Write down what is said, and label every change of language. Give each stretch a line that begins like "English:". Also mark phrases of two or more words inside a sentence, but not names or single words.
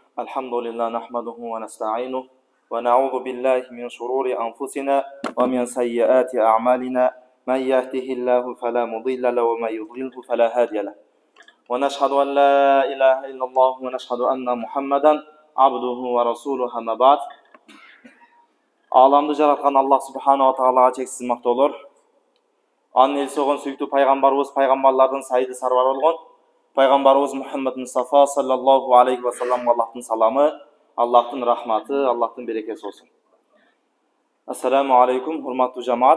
Arabic: الحمد لله نحمده ونستعينه ونعوذ بالله من شرور أنفسنا ومن سيئات أعمالنا من يهده الله فلا مضل له ومن يضلله فلا هادي له ونشهد أن لا إله إلا الله ونشهد أن محمدا عبده ورسوله أما بعد.
Kyrgyz: Alamda жараткан Аллах Субхану ва Тағалаға чексиз мактоолор. Анын элчиси болгон сүйүктүү пайгамбарыбыз пайгамбарлардын сайыды сарбары болгон пайгамбарыбыз Мухаммад Мустафа саллаллаху алейхи ва салламга Аллахтын саламы, Аллахтын рахматы, Аллахтын берекеси болсун.
Arabic: السلام عليكم,
Kyrgyz: урматтуу жамаат.